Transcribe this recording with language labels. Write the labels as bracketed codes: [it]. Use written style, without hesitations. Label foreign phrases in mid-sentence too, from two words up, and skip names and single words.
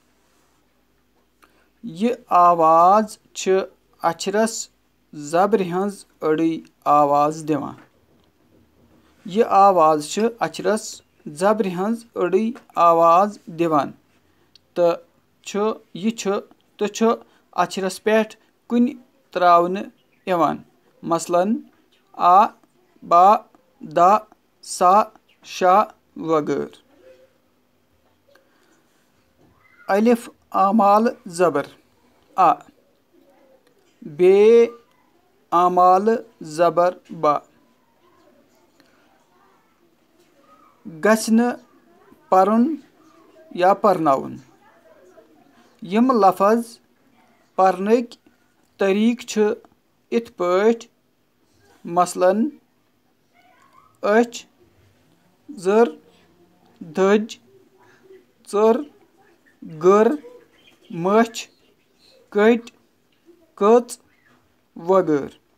[ks] यह आवाज अक्षरस जबर हंज अड़ी आवाज दिवान। यह आवाज अक्षरस जबर हंज अड़ी आवाज दिवान तो अक्षरस पेट कुन त्रावन यवान। मसलन आ, बा, दा, सा, शा वगैरह। अलिफ आमाल जबर आ। बे आमाल जबर बा। गछन परन या परनाउन। यम लफज परनक तरीक इत पठ। मसलन अच, जर, धज, चर, गर, मछ, कट, कच वगैरह।